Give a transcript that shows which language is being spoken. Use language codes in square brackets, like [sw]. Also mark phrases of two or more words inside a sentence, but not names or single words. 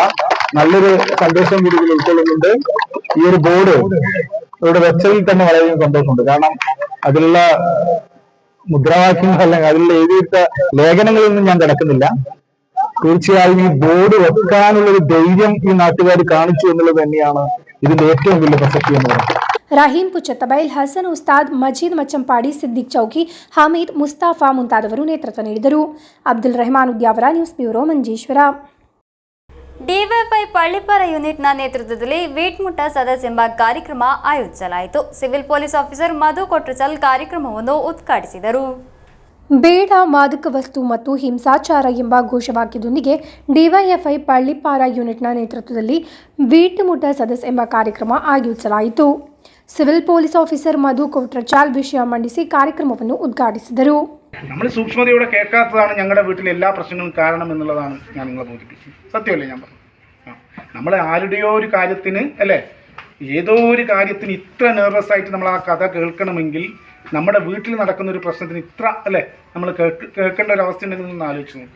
[ml] നല്ലൊരു സന്ദേശം കൂടി ഇതിൽ ഉൾക്കൊള്ളുന്നുണ്ട്. ഈ ഒരു ബോർഡ് ഇവിടെ വെച്ചതിൽ തന്നെ വളരെയധികം സന്തോഷമുണ്ട്. കാരണം അതിലുള്ള മുദ്രാവാക്യങ്ങൾ അല്ലെങ്കിൽ അതിലുള്ള എഴുതിയിട്ട ലേഖനങ്ങളൊന്നും ഞാൻ കിടക്കുന്നില്ല. തീർച്ചയായും ഈ ബോർഡ് വെക്കാനുള്ളൊരു ധൈര്യം ഈ നാട്ടുകാർ കാണിച്ചു എന്നുള്ളത് തന്നെയാണ് ഇതിന്റെ ഏറ്റവും വലിയ പ്രസക്തി എന്ന് പറയുന്നത്. [kn] ರಹೀಂ ಪುಚ್ಚತ್ತಬೈಲ್, ಹಸನ್ ಉಸ್ತಾದ್, ಮಜೀದ್ ಮಚ್ಚಂಪಾಡಿ, ಸಿದ್ದಿಕ್ ಚೌಕಿ, ಹಮೀದ್, ಮುಸ್ತಾಫಾ ಮುಂತಾದವರು ನೇತೃತ್ವ ನೀಡಿದರು. ಅಬ್ದುಲ್ ರೆಹಮಾನ್ ಉದ್ಯಾವರ, [en] news bureau, [kn] ಮಂಜೇಶ್ವರ. ಡಿವೈಎಫ್ಐ ಪಳ್ಳಿಪಾರ ಯೂನಿಟ್ನ ನೇತೃತ್ವದಲ್ಲಿ ವೀಟ್ಮುಟ್ಟ ಸದಸ್ಯ ಎಂಬ ಕಾರ್ಯಕ್ರಮ ಆಯೋಜಿಸಲಾಯಿತು. [en] civil police officer [kn] ಮಧು ಕೊಟ್ರಚಲ್ ಕಾರ್ಯಕ್ರಮವನ್ನು ಉದ್ಘಾಟಿಸಿದರು. ಬೇಡ ಮಾದಕ ವಸ್ತು ಮತ್ತು ಹಿಂಸಾಚಾರ ಎಂಬ ಘೋಷವಾಕ್ಯದೊಂದಿಗೆ ಡಿವೈಎಫ್ಐ ಪಳ್ಳಿಪಾರ ಯೂನಿಟ್ನ ನೇತೃತ್ವದಲ್ಲಿ ವೀಟ್ಮುಟ್ಟ ಸದಸ್ಯ ಎಂಬ ಕಾರ್ಯಕ್ರಮ ಆಯೋಜಿಸಲಾಯಿತು. [en] civil police officer [kn] ಮಧು ಕೊಟ್ರಚಾಲ್ ವಿಷಯ ಮಂಡಿಸಿ ಕಾರ್ಯಕ್ರಮವನ್ನು ಉದ್ಘಾಟಿಸಿದರು. [ml] നമ്മൾ സൂക്ഷ്മതയോടെ കേൾക്കാത്തതാണ് ഞങ്ങളുടെ വീട്ടിലെ എല്ലാ പ്രശ്നങ്ങളും കാരണം എന്നുള്ളതാണ് ഞാൻ നിങ്ങളെ ബോധിപ്പിച്ചത്. സത്യമല്ലേ ഞാൻ പറഞ്ഞു? നമ്മൾ ആരുടെയോ ഒരു കാര്യത്തിന് അല്ലേ, ഏതോ ഒരു കാര്യത്തിന് ഇത്ര നെർവസ് ആയിട്ട് നമ്മൾ ആ കഥ കേൾക്കണമെങ്കിൽ നമ്മുടെ വീട്ടിൽ നടക്കുന്ന ഒരു പ്രശ്നത്തിന് ഇത്ര അല്ലേ നമ്മൾ കേൾക്കേണ്ട ഒരു അവസ്ഥ ഉണ്ടെങ്കിൽ ഒന്ന് ആലോചിച്ച് നോക്കും.